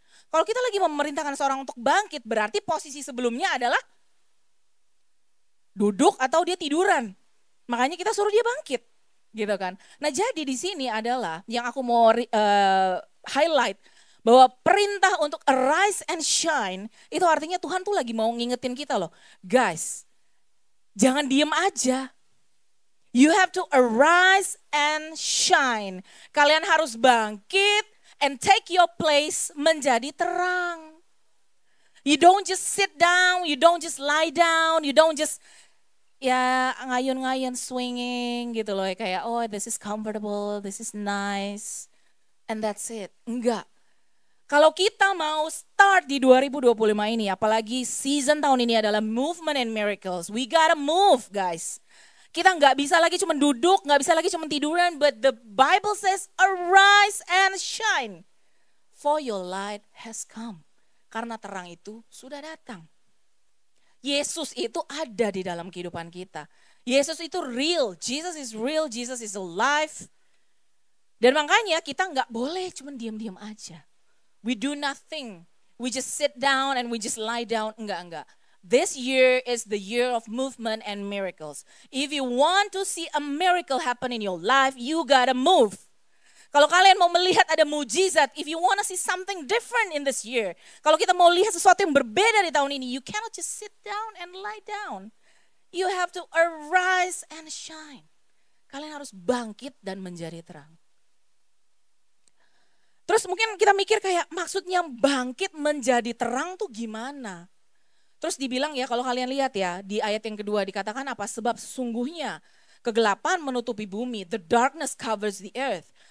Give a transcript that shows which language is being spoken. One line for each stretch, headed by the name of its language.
Indonesian: Kalau kita lagi memerintahkan seseorang untuk bangkit, berarti posisi sebelumnya adalah duduk atau dia tiduran. Makanya kita suruh dia bangkit, gitu kan. Nah jadi di sini adalah yang aku mau highlight, bahwa perintah untuk
English: arise and shine,
Indonesian: itu artinya Tuhan tuh lagi mau ngingetin kita loh. Guys, jangan diem aja.
English: You have to arise and shine.
Indonesian: Kalian harus bangkit
English: and take your place
Indonesian: menjadi terang.
English: You don't just sit down, you don't just lie down, you don't just
Indonesian: ya ngayun-ngayun
English: swinging gitu loh. Kayak oh this is comfortable, this is nice, and that's it.
Indonesian: Enggak. Kalau kita mau start di 2025 ini, apalagi season tahun ini adalah
English: movement and miracles, we gotta move guys.
Indonesian: Kita nggak bisa lagi cuma duduk, nggak bisa lagi cuma tiduran,
English: but the Bible says arise and shine, for your light has come.
Indonesian: Karena terang itu sudah datang. Yesus itu ada di dalam kehidupan kita. Yesus itu
English: real, Jesus is real, Jesus is alive.
Indonesian: Dan makanya kita nggak boleh cuma diam-diam aja.
English: We do nothing. We just sit down and we just lie down.
Indonesian: Enggak.
English: This year is the year of movement and miracles. If you want to see a miracle happen in your life, you gotta move.
Indonesian: Kalau kalian mau melihat ada mujizat,
English: if you want to see something different in this year,
Indonesian: kalau kita mau lihat sesuatu yang berbeda di tahun ini,
English: you cannot just sit down and lie down. You have to arise and shine.
Indonesian: Kalian harus bangkit dan menjadi terang. Terus mungkin kita mikir kayak maksudnya bangkit menjadi terang tuh gimana? Terus dibilang ya kalau kalian lihat ya di ayat yang kedua dikatakan apa? Sebab sesungguhnya kegelapan menutupi bumi,
English: the darkness covers the earth.